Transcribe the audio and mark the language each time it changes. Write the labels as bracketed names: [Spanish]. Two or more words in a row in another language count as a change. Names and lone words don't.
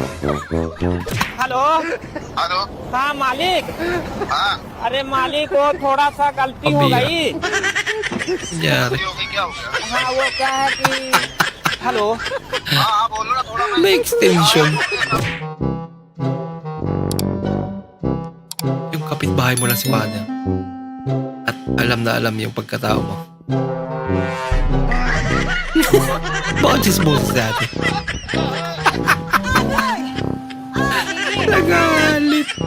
[Hindi] हेलो हेलो हाँ मालिक हाँ अरे मालिक वो थोड़ा सा गलती हो अभी गई [Filipino] Nangyari. [Hindi] क्या हो गया हाँ वो क्या है कि हेलो हाँ बोलो ना थोड़ा [Filipino] May extension. Yung kapitbahay mo lang si Mother. At alam na alam yung pagkatao mo. Bakit chismosos dati? Nagalit.